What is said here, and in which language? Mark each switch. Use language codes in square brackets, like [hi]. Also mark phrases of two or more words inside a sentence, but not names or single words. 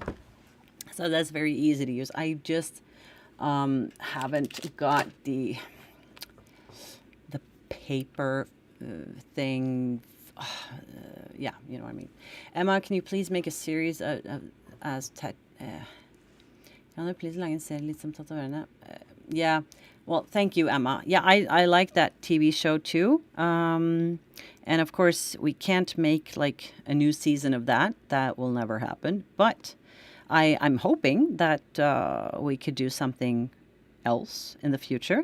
[en] So that's very easy to use. I just haven't got the paper thing. Yeah, you know what I mean. Emma, can you please make a series as [no] Kan du please lage en serie litt som tatoverende? [en] Yeah. Well, thank you, Emma. Yeah, I like that TV show too. And of course, we can't make like a new season of that. That will never happen. But I'm hoping that we could do something else in the future.